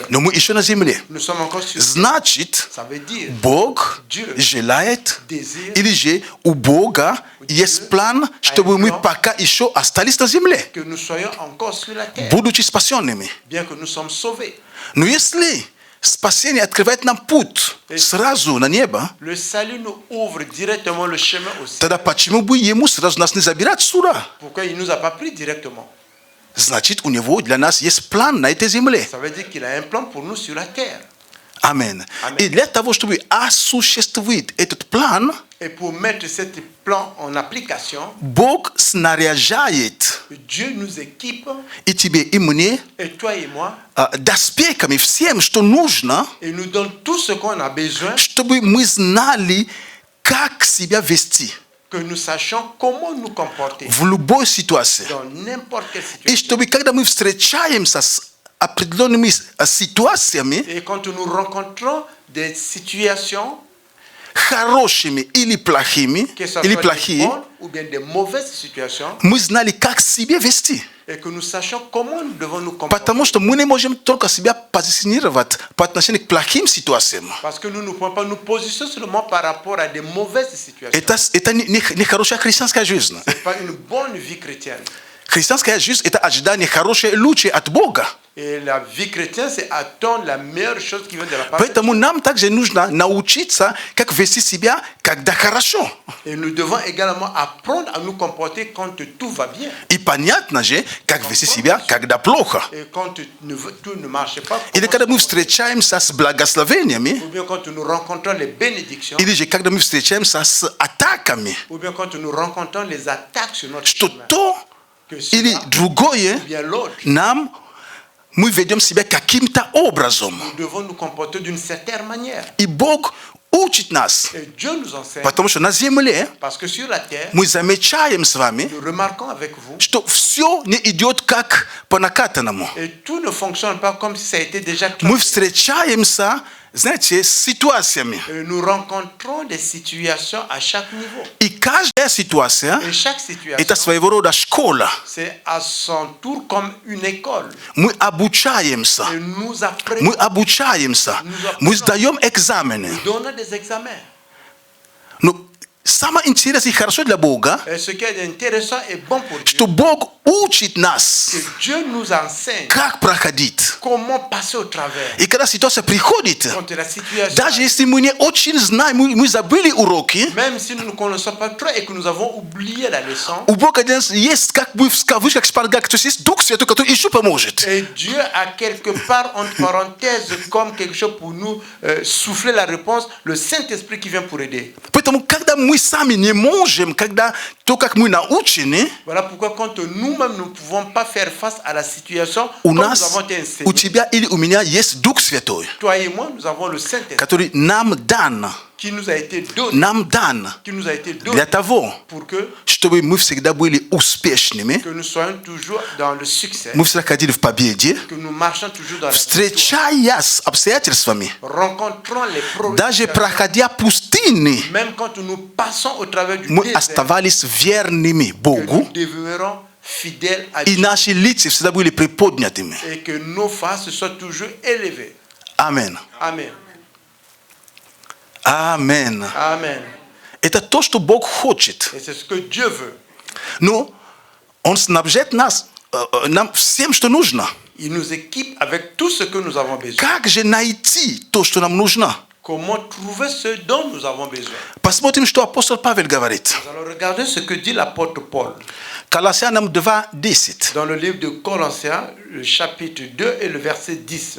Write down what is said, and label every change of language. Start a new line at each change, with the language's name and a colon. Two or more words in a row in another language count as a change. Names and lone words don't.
Russian: Но мы еще на земле.
French: nous sommes encore sur terre.
Russian: Значит,
French: Ça veut dire
Russian: Бог желает,
French: désir
Russian: или же у Бога есть план, чтобы мы пока еще остались на земле,
French: que nous soyons encore sur la terre,
Russian: будучи спасенными.
French: bien que nous sommes sauvés.
Russian: Но если спасение открывает нам путь сразу на небо,
French: Le salut nous ouvre directement le chemin au ciel.
Russian: тогда почему бы ему сразу нас не забирать сюда?
French: Pourquoi il ne nous a pas pris directement?
Russian: Значит, у него для нас есть план на этой земле.
French: Ça veut dire qu'il a un plan pour nous sur la terre.
Russian: Аминь. Аминь. И для того, чтобы осуществить этот план,
French: Et pour mettre ce plan en application,
Russian: Бог снаряжает.
French: Dieu nous équipe, Itibe imune et toi et moi, d'aspect comme
Russian: всем, что нужно,
French: et nous donne tout ce qu'on a besoin,
Russian: чтобы мы знали, как себя вести
French: que nous sachions comment nous comporter
Russian: в любой ситуации.
French: dans n'importe quelle
Russian: И
French: situation.
Russian: чтобы, когда мы встречаемся с определенными ситуациями,
French: Et quand nous rencontrons des situations,
Russian: хорошими или плохими,
French: que ce
Russian: или
French: soit des
Russian: плохие,
French: bonnes ou bien des mauvaises situations,
Russian: мы знали, как себя вести.
French: et que nous sachions comment nous devons nous comporter.
Russian: Потому что мы не можем только себя позиционировать по отношению к плохим ситуациям.
French: Parce que nous ne pouvons pas nous positionner seulement par rapport à des mauvaises situations.
Russian: Это не хорошая христианская жизнь.
French: Ce n'est pas une bonne vie chrétienne.
Russian: Христианская жизнь – это ожидание хорошее, лучшее от Бога.
French: Et la vie chrétienne, c'est attendre la meilleure chose qui vient de la part de Dieu.
Russian: Поэтому нам также нужно научиться, как вести себя, когда хорошо.
French: Et nous devons également apprendre à nous comporter quand tout va bien.
Russian: И понятно же, как вести себя, когда плохо.
French: Et quand tout ne marche pas,
Russian: Или когда мы встречаемся с благословениями,
French: ou bien quand nous rencontrons les bénédictions,
Russian: или же когда мы встречаемся с атаками,
French: ou bien quand nous rencontrons les attaques sur notre
Russian: что
French: chemin,
Russian: то
French: que
Russian: или
French: cela,
Russian: другое
French: ou bien l'autre,
Russian: нам мы ведем себя каким-то образом.
French: nous devons nous comporter d'une certaine manière.
Russian: И Бог учит нас,
French: Et Dieu nous enseigne,
Russian: потому что на земле
French: parce que sur la terre,
Russian: мы замечаем с вами,
French: nous remarquons avec vous,
Russian: что все не идет как по накатанному.
French: et tout ne fonctionne pas comme si ça a été déjà
Russian: Мы
French: clair.
Russian: встречаемся, знаете, с ситуациями.
French: Et nous rencontrons des situations à chaque niveau.
Russian: И каждая ситуация
French: Et chaque –
Russian: это
French: situation,
Russian: своего рода школа.
French: c'est à son tour comme une école.
Russian: Мы обучаемся.
French: Et nous apprenons,
Russian: Мы обучаемся. Мы сдаем экзамены.
French: nous donnons des examens.
Russian: Но самое интересное и хорошо для Бога,
French: Et ce qui est intéressant et bon pour Dieu,
Russian: что Бог учит нас,
French: que Dieu nous enseigne
Russian: как проходить.
French: comment passer au travers.
Russian: И когда ситуация приходит,
French: Quand la situation,
Russian: даже если мы не очень знаем, мы забыли уроки,
French: même si nous ne connaissons pas trop et que nous avons oublié la leçon,
Russian: у Бога есть как бы в кавычках шпаргалка, то есть Дух Святой, который еще поможет.
French: et Dieu a quelque part entre parenthèses comme quelque chose pour nous souffler la réponse, le Saint-Esprit qui vient pour aider.
Russian: Поэтому, когда мы сами не можем, когда то, как мы научены,
French: Voilà pourquoi quand nous-mêmes ne pouvons pas faire face à la situation
Russian: у
French: comme nous
Russian: нас,
French: avons été
Russian: у
French: enseignés,
Russian: тебя или у меня есть Дух Святой,
French: toi et moi, nous avons le Saint-Esprit
Russian: который нам дан,
French: qui nous a été donné,
Russian: для того,
French: pour que
Russian: чтобы мы всегда были успешными,
French: nous soyons toujours dans le succès,
Russian: мы всегда ходили в победе,
French: que nous marchions toujours dans la victoire,
Russian: встречаясь с обстоятельствами,
French: rencontrons les problèmes,
Russian: даже проходя пустыни,
French: même quand nous passons au travers du
Russian: мы
French: désert,
Russian: оставались верными
French: que
Russian: Богу,
French: nous demeurons fidèles à
Russian: и
French: Dieu
Russian: наши лица всегда были приподнятыми.
French: et que nos faces soient toujours élevées.
Russian: Амен.
French: Amen.
Russian: Амен.
French: Amen.
Russian: Это то, что Бог хочет.
French: Et c'est ce que Dieu veut.
Russian: Но Он снабжает нас нам всем, что нужно.
French: Il nous équipe avec tout ce que nous avons besoin.
Russian: Как же найти то, что нам нужно?
French: Comment trouver ce dont nous avons besoin?
Russian: Посмотрим, что апостол Павел говорит.
French: Nous allons regarder ce que dit l'apôtre Paul
Russian: Колоссянам 2:10.
French: dans le livre de Colossiens, le chapitre 2 et le verset 10.